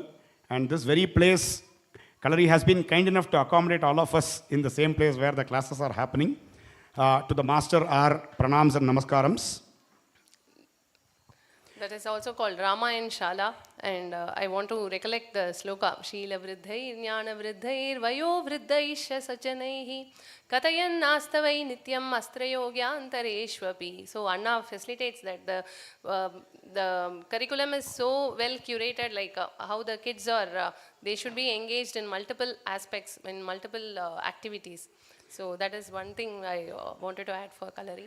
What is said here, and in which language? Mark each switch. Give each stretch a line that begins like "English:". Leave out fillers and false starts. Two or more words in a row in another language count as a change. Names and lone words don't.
English: And this very place, Kalari has been kind enough to accommodate all of us in the same place where the classes are happening. To the master, our pranams and namaskarams. That is also called Rama and Shala, and I want to recollect the sloka.
Sanskrit: Sheela vriddhair jnana vriddhair vayo vriddhaisha sajanaihi katayan nastavai nityam astrayogyantareshvapi.
English: So Anna facilitates that the curriculum is so well curated, like how the kids are, they should be engaged in multiple aspects, in multiple activities. So that is one thing I wanted to add for Kalari.